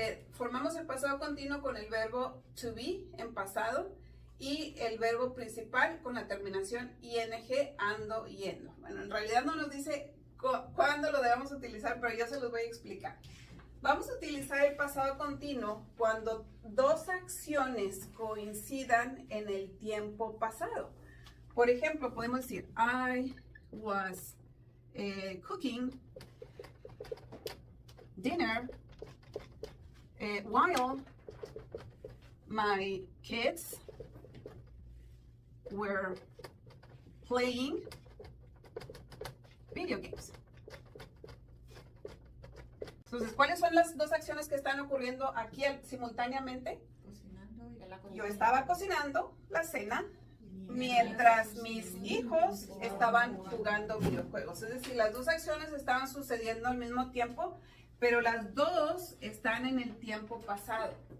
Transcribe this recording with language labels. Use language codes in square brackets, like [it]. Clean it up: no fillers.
[es] Formamos el pasado continuo con el verbo to be en pasado y el verbo principal con la terminación ing, ando, yendo. Bueno, en realidad no nos dice cuándo lo debemos utilizar, pero yo se los voy a explicar. Vamos a utilizar el pasado continuo cuando dos acciones coincidan en el tiempo pasado. Por ejemplo, podemos decir, [en] I was cooking dinner while my kids were playing video games. [es] Entonces, ¿cuáles son las dos acciones que están ocurriendo aquí simultáneamente? Cocinando y la comida. Yo estaba cocinando la cena mientras mis hijos estaban jugando videojuegos. Es decir, las dos acciones estaban sucediendo al mismo tiempo, pero las dos están en el tiempo pasado.